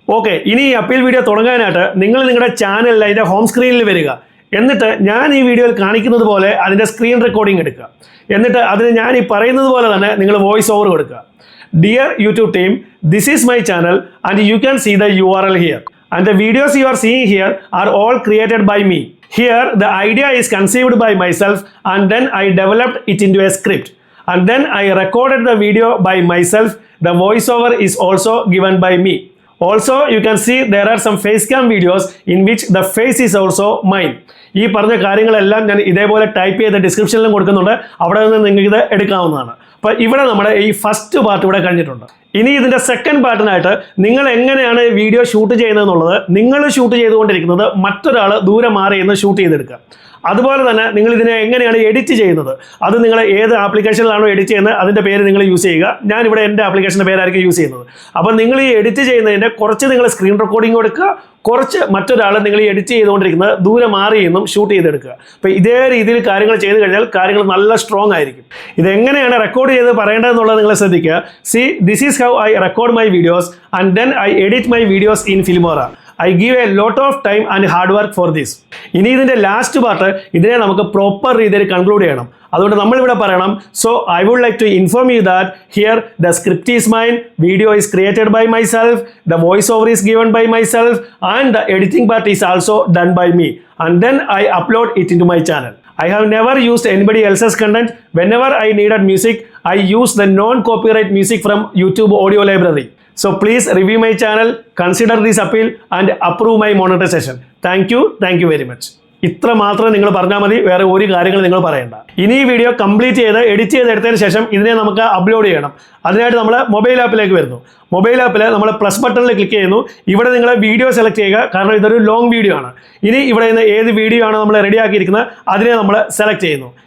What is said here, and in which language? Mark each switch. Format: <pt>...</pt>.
<ml>Okay, ഇനി ഈ appeal video തുടങ്ങാനായിട്ട് നിങ്ങൾ നിങ്ങളുടെ ചാനലിൽ അതിൻ്റെ ഹോം സ്ക്രീനിൽ വരിക. എന്നിട്ട് ഞാൻ ഈ വീഡിയോയിൽ കാണിക്കുന്നത് പോലെ അതിൻ്റെ സ്ക്രീൻ റെക്കോർഡിംഗ് എടുക്കുക. എന്നിട്ട് അതിന് ഞാൻ ഈ പറയുന്നത് പോലെ തന്നെ നിങ്ങൾ വോയിസ് ഓവർ കൊടുക്കുക.</ml> <en>Dear YouTube team, this is my channel and you can see the URL here. And the videos you are seeing here are all created by me. Here, the idea is conceived by myself and then I developed it into a script. and then I recorded the video by myself. The voiceover is also given by me. Also, you can see there are some face cam videos in which the face is also mine.</en> <ml>ഈ പറഞ്ഞ കാര്യങ്ങളെല്ലാം ഞാൻ ഇതേപോലെ type ചെയ്ത് ഡിസ്ക്രിപ്ഷനിലും കൊടുക്കുന്നുണ്ട്. അവിടെ നിന്ന് നിങ്ങൾക്ക് ഇത് എടുക്കാവുന്നതാണ്. അപ്പോൾ ഇവിടെ നമ്മുടെ ഈ ഫസ്റ്റ് പാർട്ട് ഇവിടെ കഴിഞ്ഞിട്ടുണ്ട്. ഇനി ഇതിൻ്റെ സെക്കൻഡ് പാർട്ടിനായിട്ട് നിങ്ങൾ എങ്ങനെയാണ് വീഡിയോ ഷൂട്ട് ചെയ്യുന്നതെന്നുള്ളത്, നിങ്ങൾ ഷൂട്ട് ചെയ്തുകൊണ്ടിരിക്കുന്നത് മറ്റൊരാൾ ദൂരെ മാറി എന്ന് ഷൂട്ട് ചെയ്തെടുക്കുക. അതുപോലെ തന്നെ നിങ്ങൾ ഇതിനെ എങ്ങനെയാണ് എഡിറ്റ് ചെയ്യുന്നത്, അത് നിങ്ങൾ ഏത് ആപ്ലിക്കേഷനിലാണോ എഡിറ്റ് ചെയ്യുന്നത് അതിൻ്റെ പേര് നിങ്ങൾ യൂസ് ചെയ്യുക. ഞാനിവിടെ എൻ്റെ ആപ്ലിക്കേഷൻ്റെ പേരായിരിക്കും യൂസ് ചെയ്യുന്നത്. അപ്പോൾ നിങ്ങൾ ഈ എഡിറ്റ് ചെയ്യുന്നതിൻ്റെ കുറച്ച് നിങ്ങൾ സ്ക്രീൻ റെക്കോർഡിംഗ് കൊടുക്കുക, കുറച്ച് മറ്റൊരാൾ നിങ്ങൾ ഈ എഡിറ്റ് ചെയ്തുകൊണ്ടിരിക്കുന്നത് ദൂരെ മാറി എന്നും ഷൂട്ട് ചെയ്തെടുക്കുക. അപ്പോൾ ഇതേ രീതിയിൽ കാര്യങ്ങൾ ചെയ്ത് കഴിഞ്ഞാൽ കാര്യങ്ങൾ നല്ല സ്ട്രോങ് ആയിരിക്കും. ഇതെങ്ങനെയാണ് റെക്കോർഡ് ചെയ്ത് പറയേണ്ടതെന്നുള്ളത് നിങ്ങൾ ശ്രദ്ധിക്കുക.</ml> <en>See, this is how I record my videos and then I edit my videos in Filmora. I give a lot of time and hard work for this.</en> <ml>ഇനി ഇതിൻ്റെ ലാസ്റ്റ് പാർട്ട് ഇതിനെ നമുക്ക് proper രീതിയിൽ conclude ചെയ്യണം. അതുകൊണ്ട് നമ്മളിവിടെ പറയണം,</ml> <en>So I would like to inform you that here the script is mine, video is created by myself, the voice over is given by myself and the editing part is also done by me and then I upload it into my channel. I have never used anybody else's content. Whenever I needed music, I use the non-copyright music from YouTube audio library. So please review my channel, consider this appeal and approve my monetization. Thank you very much.</en> <ml>ഇത്ര മാത്രം നിങ്ങൾ പറഞ്ഞാൽ മതി, വേറെ ഒരു കാര്യങ്ങൾ നിങ്ങൾ പറയണ്ട. ഇനി ഈ വീഡിയോ കംപ്ലീറ്റ് ചെയ്ത് എഡിറ്റ് ചെയ്തെടുത്തതിന് ശേഷം ഇതിനെ നമുക്ക് അപ്ലോഡ് ചെയ്യണം. അതിനായിട്ട് നമ്മൾ മൊബൈൽ ആപ്പിലേക്ക് വരുന്നു. മൊബൈൽ ആപ്പിൽ നമ്മൾ പ്ലസ് ബട്ടണിൽ ക്ലിക്ക് ചെയ്യുന്നു. ഇവിടെ നിങ്ങൾ വീഡിയോ സെലക്ട് ചെയ്യുക, കാരണം ഇതൊരു ലോങ് വീഡിയോ ആണ്. ഇനി ഇവിടെ നിന്ന് ഏത് വീഡിയോ ആണ് നമ്മൾ റെഡി ആക്കിയിരിക്കുന്നത് അതിനെ നമ്മൾ സെലക്ട് ചെയ്യുന്നു.</ml>